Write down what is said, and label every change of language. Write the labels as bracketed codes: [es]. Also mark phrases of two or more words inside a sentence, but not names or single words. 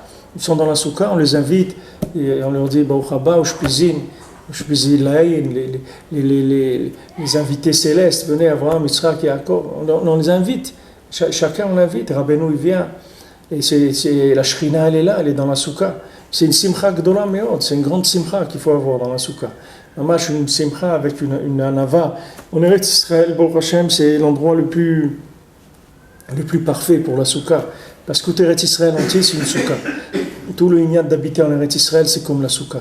[fr] Ils sont dans la soukha, on les invite, et on leur dit, [he] ברוך הבא, [fr] Ushpizin, les invités célestes, venez, Avraham, Yitzhak et Yaakov, on les invite. Chacun on l'invite, Rabbeinu il vient, Et la shrina, elle est là, elle est dans la souka. C'est une [he] שמחה גדולה מאוד, [fr] c'est une grande simcha qu'il faut avoir dans la souka. Une simcha avec une anava. En Eretz Israël, [he] ברוך השם, [fr] c'est l'endroit le plus parfait pour la souka. Parce que Eretz Israël entier, c'est une souka. Tout le ignat d'habiter en Eretz Israël, c'est comme la souka.